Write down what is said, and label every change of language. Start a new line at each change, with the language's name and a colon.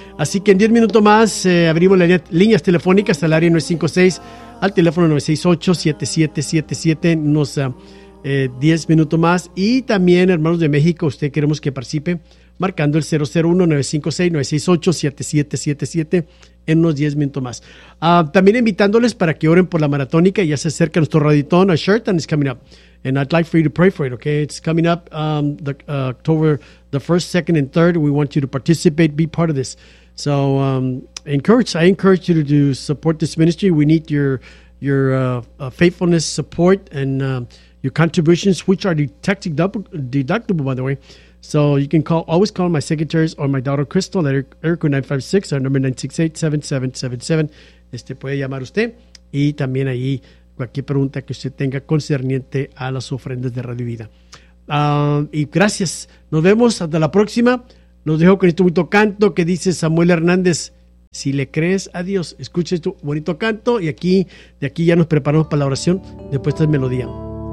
Spanish: Así que en 10 minutos más abrimos las líneas telefónicas al área 956, al teléfono 968-7777, nos... 10 minutos más, y también hermanos de México, usted queremos que participe marcando el 001-956-968-7777 en unos 10 minutos más. También invitándoles para que oren por la maratónica. Ya se acerca nuestro raditón,
English: a Sheraton is coming up, and I'd like for you to pray for it, okay? It's coming up October the 1st, 2nd, and 3rd. We want you to participate, be part of this. So I encourage you to do support this ministry. We need your faithfulness, support, and your contributions, which are deductible, by the way. So you can always call my secretaries or my daughter, Crystal, at Erico 956, our number 968-7777.
Spanish: Puede llamar usted. Y también ahí cualquier pregunta que usted tenga concerniente a las ofrendas de Radio Vida. Y gracias. Nos vemos. Hasta la próxima. Los dejo con este bonito canto que dice Samuel Hernández. Si le crees a Dios, escuche tu bonito canto. Y aquí ya nos preparamos para la oración. Después esta melodía.